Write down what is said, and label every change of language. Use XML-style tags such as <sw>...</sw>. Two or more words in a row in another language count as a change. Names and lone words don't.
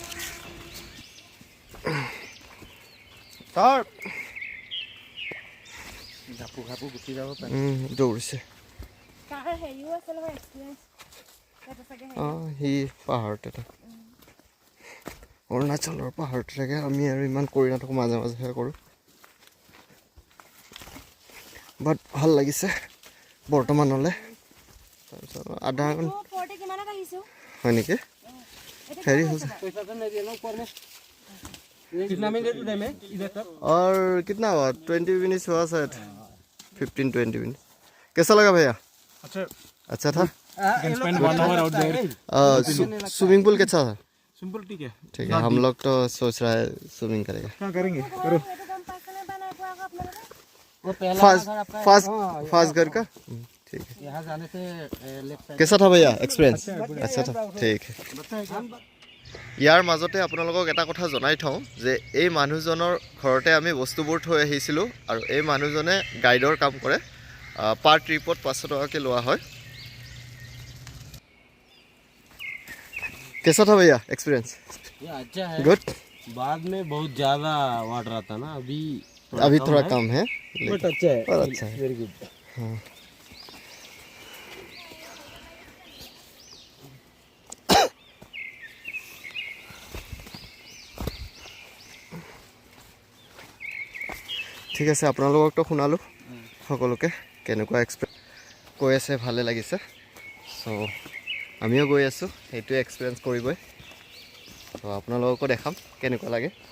<as>তাৰ দৌৰিছে সি পাহাৰত এটা অৰুণাচলৰ পাহাৰত থাকে আমি আৰু ইমান কৰি নাথাকোঁ মাজে মাজেহে কৰোঁ বাট ভাল লাগিছে বৰ্তমানলৈ তাৰপিছত আধা ঘণ্টা হয় নেকি হেৰি হৈছে</as> <hi>और कितना हुआ 20 मिनट्स हुआ शायद 15-20 मिनट कैसा लगा भैया अच्छा था</hi> <en>swimming pool</en> <hi>कैसा था ठीक है हम लोग तो सोच रहा है स्विमिंग करेगा क्या करेंगे करो फास्ट घर का ठीक है यहाँ जाने से कैसा था भैया एक्सपीरियंस अच्छा था ठीक है</hi> <as>ইয়াৰ মাজতে আপোনালোকক এটা কথা জনাই থওঁ যে এই মানুহজনৰ ঘৰতে আমি বস্তুবোৰ থৈ আহিছিলোঁ আৰু এই মানুহজনে গাইডৰ কাম কৰে পাৰ ট্ৰিপত 500 টকাকৈ লোৱা হয়</as> <hi>कैसा था भैया एक्सपीरियंस अच्छा है गुड बाद में बहुत ज़्यादा वाटर आता ना अभी थोड़ा कम है बट अच्छा है पर अच्छा है</hi> <en>very good</en> <as>हाँ ঠিক আছে আপোনালোককতো শুনালোঁ সকলোকে কেনেকুৱা কৈ আছে ভালে লাগিছে চ' আমিও গৈ আছোঁ সেইটোৱে এক্সপিৰিয়েঞ্চ কৰিবই চ' আপোনালোককো দেখাম কেনেকুৱা লাগে</as>